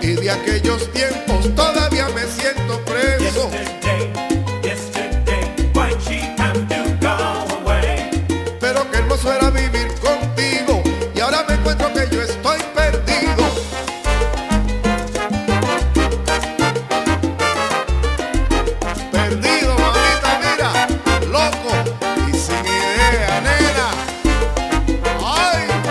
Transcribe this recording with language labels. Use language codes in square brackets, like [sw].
[es] Aquellos tiempos todavía me siento preso. [en] Yesterday, yesterday, why'd she have to go away? [es] Pero qué hermoso era vivir contigo, y ahora me encuentro que yo estoy perdido. Perdido, mamita, mira, loco y sin idea, nena. Ay.